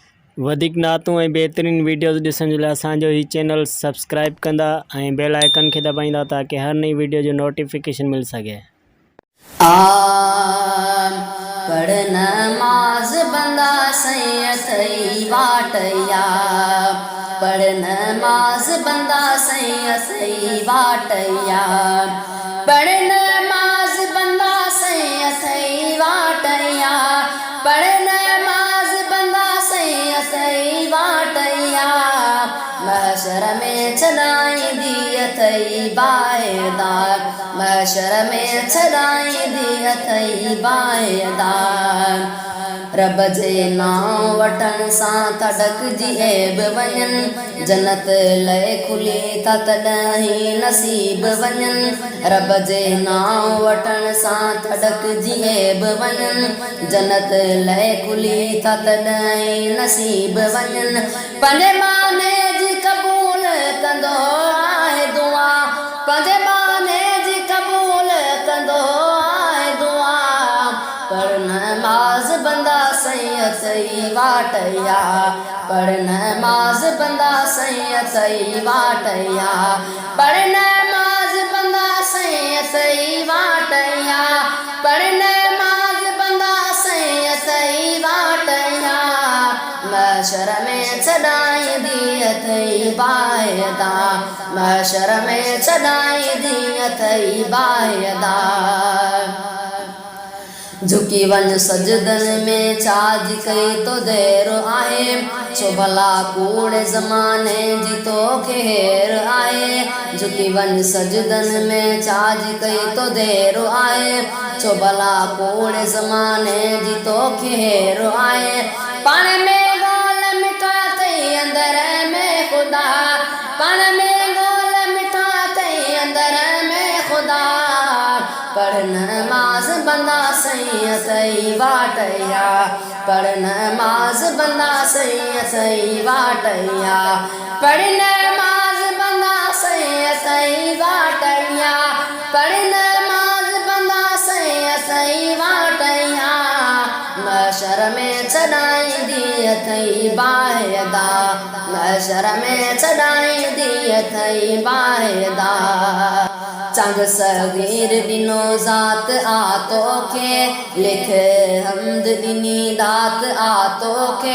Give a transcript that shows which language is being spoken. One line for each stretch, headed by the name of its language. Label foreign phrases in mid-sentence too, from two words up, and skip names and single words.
Sindhi: वधिक नातूं ऐं बहितरीन वीडियोज़ ॾिसण जे लाइ असांजो ही चैनल सब्सक्राइब कंदा ऐं
English: bell icon
Sindhi: खे दबाईंदा ताकि हर नई वीडियो जो नोटिफिकेशन मिल सके। पढ़ नमाज बंदा सही वाटया, पढ़ नमाज बंदा सही वाटया, पढ़ नमाज बंदा सही वाटया, पढ़ नमाज बंदा सही वाटया, महशर में छॾाई दी अथई बाएदार, महशर में छॾाई दी अथई बाएदार। रब जे नाम वठण सां तड़कजी ऐब वञनि, जन्नत लय खुली था तॾहिं नसीब वञनि। रब जे नाम वठण सां तड़कजी ऐब वञनि, जन्नत लय खुली था तॾहिं नसीब वञनि। पंहिंजे माने जी क़बूल कंदो आहे दुआ, पंहिंजे माने जी क़बूल कंदो आहे दुआ। पढ़ नमाज बंदा सही वाटया, पढ़ नमाज बंदा सही वाटया, पढ़ नमाज बंदा सही वाटया, पढ़ नमाज बंदा सही वाटया। महशर में छॾाई दी अथई बाएदा, महशर में छॾाई दी अथई बाएदा। झुकी वञ सजदन में छाजी कई तो देर आहे, छो भला कूड़े ज़माने जी तोखे हेर आहे। झुकी वञ सजदन में छाजी कई तो देर आहे, छो भला कूड़े ज़माने जी तोखे हेर आहे। पाण में ॻोल्ह मिठा अथई अंदर में ख़ुदा, पाण में ॻोल्ह मिठा अथई अंदर में ख़ुदा। पढ़ नमाज बंदा सही वाटया, पढ़ नमाज बंदा सही वाटया, पढ़ नमाज बंदा सही वाटया, पढ़ नमाज बंदा सही वाटया। महशर में छॾाई दी अथई बाएदा, महशर में छॾाई दी अथई बाएदा। चंग सगीर ॾिनो ज़ात आ तोखे, लिख हमद ॾिनी दात आ तोखे।